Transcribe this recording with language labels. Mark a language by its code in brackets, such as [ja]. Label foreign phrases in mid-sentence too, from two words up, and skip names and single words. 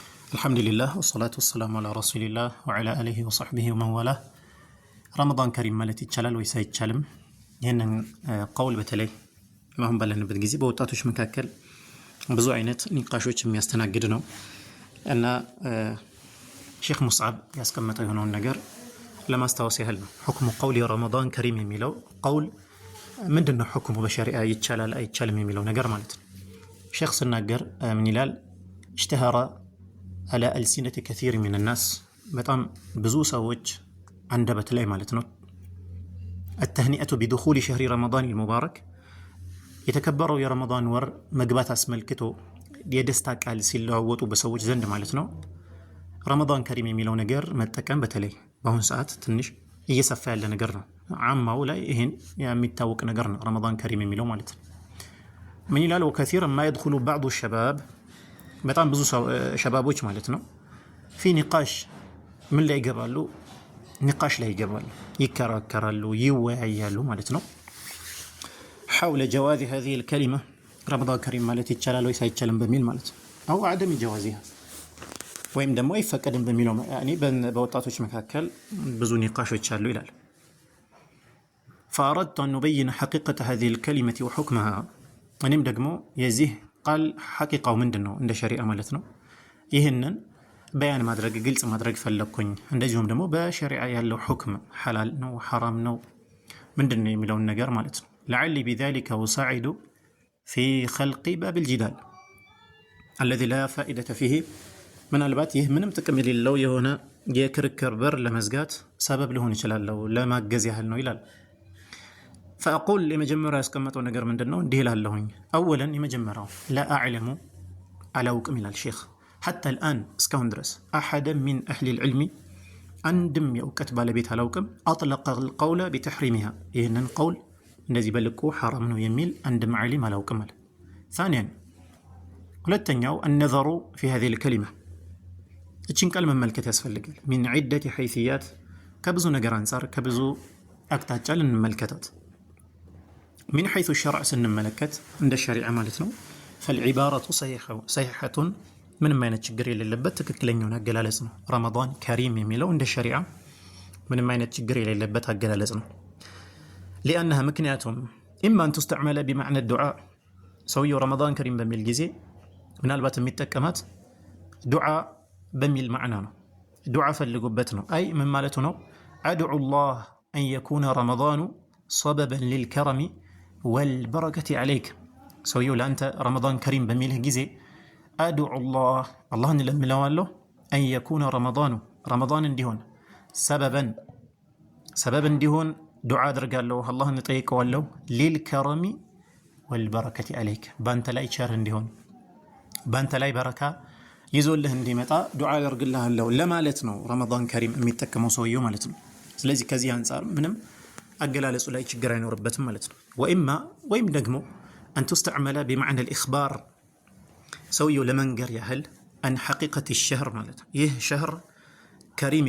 [ar] الحمد لله والصلاة والسلام على رسول الله وعلى آله وصحبه ومن والاه رمضان كريم مالتي تشلل ويساي تشلم [am] ይህንን ቀውል በተለይ አሁን ባለንበት ጊዜ በወጣቶች መካከል ብዙ አይነት ንቃሾች የሚያስተናግድ ነው እና ሼክ ሙስዓብ ያስቀመጠው የሆነውን ነገር ለማስታወስ ያህል ነው። ሁክሙ ቀውል [ar] رمضان كريم [am] የሚለው ቀውል ምንድነው? ሁክሙ በሸሪዓ ይቻላል አይቻልም የሚለው ነገር ማለት ነው። ሼክ ሲናገር ምን ይላል? [ar] اشتهر على ألسنة كثير من الناس [am] በጣም ብዙ ሰዎች አንደበት ላይ ማለት ነው [ar] التهنئة بدخول شهر رمضان المبارك [am] የተከበረው የረመዳን ወር መግባት አስመልክቶ የደስታ ቃል ሲለዋወጡ በሰዎች ዘንድ ማለት ነው [ar] رمضان كريم [am] የሚለው ነገር መጠቀም በተለይ በአሁን ሰዓት ትንሽ እየሰፋ ያለ ነገር ነው። አማው ላይ ይሄን የሚታወቅ ነገር ነው [ar] رمضان كريم [am] የሚለው ማለት ነው። ምን ይላል? [ar] وكثيرا ما يدخل بعض الشباب [am] በጣም ብዙ ሸባቦች ማለት ነው [ar] في نقاش [am] ምን ላይ ይገባሉ? ንቃሽ ላይ ይገባሉ፣ ይከራከራሉ፣ ይወያያሉ ማለት ነው [ar] حول جواز هذه الكلمة رمضان كريم [am] ማለት ይቻላል ወይ ሳይቻልም በሚል ማለት ነው [ar] أو عدم جوازها [am] ወይም ደግሞ አይፈቀድም በሚለው يعني በወጣቶች መካከል ብዙ ንቃሾች አሉ ይላል። [ar] فأردت أن نبين حقيقة هذه الكلمة وحكمها [am] እኔም ደግሞ የዚህ ቃል ሐቂቃው ምንድነው እንደ ሸሪዓ ማለት ነው ይሄንን በያን ማድረግ ግልጽ ማድረግ ፈለኩኝ። እንደዚሁም ደግሞ በሸሪዓ ያለው ሁክም ሐላል ነው ሐራም ነው ምንድነው የሚለውን ነገር ማለት ነው። [ar] لعلي بذلك أساعد في خلق باب الجدال الذي لا فائدة فيه [am] ምናልባት ይህ ምንም ጥቅም የሌለው የሆነ የክርክር በር ለመዝጋት ሰበብ ሊሆን ይችላል ለማገዝ ያህል ነው ይላል። فأقول የመጀመሪያው ያስቀመጠው ነገር ምንድነው? እንዲህ ይላለሁኝ أولا የመጀመሪያው [ar] لا أعلم [am] አላውቅም ይላል ሼክ [ar] حتى الآن [am] እስካሁን ድረስ [ar] أحدا من أهل العلم [am] አንድም የእውቀት ባለቤት አላውቅም [ar] أطلق القول بتحريمها [am] ይህንን ቀውል እንደዚህ በልቁ ሐራም ነው የሚል አንድም ዓሊም አላውቅም አለ። ثانيا ሁለተኛው [ar] النظر في هذه الكلمة [am] እቺን ቃል መመልከት ያስፈልጋል من [ar] عدة حيثيات [am] ከብዙ ነገር አንፃር ከብዙ አቅጣጫ ልንመልከታት [ar] من حيث الشرع [am] ስንመለከት እንደ ሸሪዓ ማለት ነው [ar] فالعبارة صحيحة [am] ምንም አይነት ችግር የሌለበት ትክክለኛውን አገላለጽ ነው [ar] رمضان كريم [am] የሚለው እንደ ሸሪዓ ምንም አይነት ችግር የሌለበት አገላለጽ ነው። لأنها ምክንያቱም [ar] إما أن تستعمل بمعنى الدعاء [am] ሰውየው [ar] رمضان كريم [am] በሚል ጊዜ ምናልባት የሚጠቀማት ዱዓ በሚል ማዕና ነው። ዱዓ ፈልጉበት ነው። አይ ምን ማለቱ ነው? [ar] أدعو الله أن يكون رمضان سببا للكرم والبركة عليك [am] ሰውየው ለአንተ [ar] رمضان كريم [am] በሚልህ ጊዜ [ar] أدعو الله الله نلملوالله أن يكون رمضان [am] እንዲሆን سببا እንዲሆን ዱዓ አድርጋለሁ አላህ እንጠይቀዋለሁ [ar] للكرم والبركة عليك [am] ባንተ ላይ ቸር እንዲሆን ባንተ ላይ በረካ ይዞልህ እንዲመጣ ዱዓ አደርግልሃለሁ ለማለት ነው [ar] رمضان كريم [am] የሚጠቀመው ሰውየው ማለት ነው። ስለዚህ ከዚህ አንፃር ምንም አገላለጹ ላይ ችግር አይኖርበትም ማለት ነው። ወይም ደግሞ [ar] أن تستعمل بمعنى الإخبار [am] ሰውየው ለመንገር ያህል [ar] عن حقيقة الشهر [am] ማለት ነው ይህ [ar] شهر كريم